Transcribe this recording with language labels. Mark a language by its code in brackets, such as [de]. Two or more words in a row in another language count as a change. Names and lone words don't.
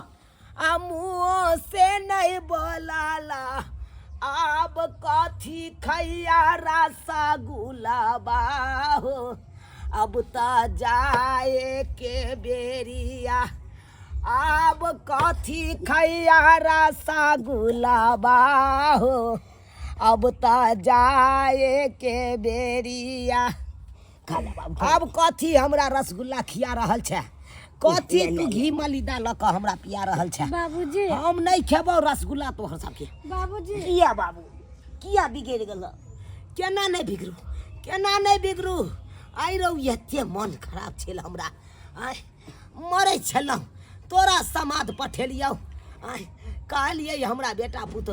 [mai] मुँह से नहीं बोलाला अब कथी खैया रसगुल्ला बाहो अब त जाए के बेरिया अब कथी खैया रसगुल्ला बाहो अब त जाए के बेरिया अब कथी हमरा रसगुल्ला खिया रहल छे कथी तू घी मलिदा ल के हमरा पिया रहल छे बाबूजी हम नहीं खेबो रसगुल्ला तोहर सबके। बाबूजी किया बाबू किया बिगड़ गेल केना नहीं बिगड़ू आई रहो एते मन खराब छेल हमरा आय मरे छलौ तोरा समाद पठेलियौ आय कहलिए हमरा बेटा पुतो